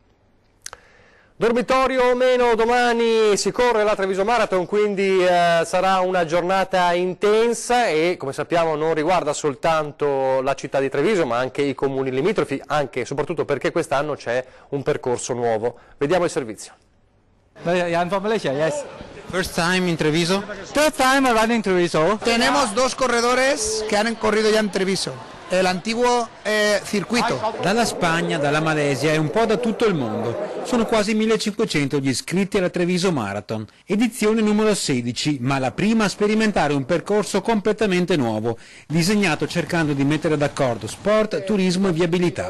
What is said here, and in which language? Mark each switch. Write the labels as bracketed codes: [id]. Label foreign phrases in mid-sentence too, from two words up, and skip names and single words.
[it] Dormitorio o meno, domani si corre la Treviso Marathon, quindi sarà una giornata intensa e, come sappiamo, non riguarda soltanto la città di Treviso ma anche i comuni limitrofi, anche e soprattutto perché quest'anno c'è un percorso nuovo. Vediamo il servizio. [en] Jan from Malaysia, yes. First time in Treviso? Third time running Treviso. [es] Tenemos 2 corredores que han corrido ya en Treviso. El antiguo circuito. [it] Dalla Spagna, dalla Malesia e un po' da tutto il mondo. Sono quasi 1500 gli iscritti alla Treviso Marathon, edizione numero 16, ma la prima a sperimentare un percorso completamente nuovo, disegnato cercando di mettere d'accordo sport, turismo e viabilità.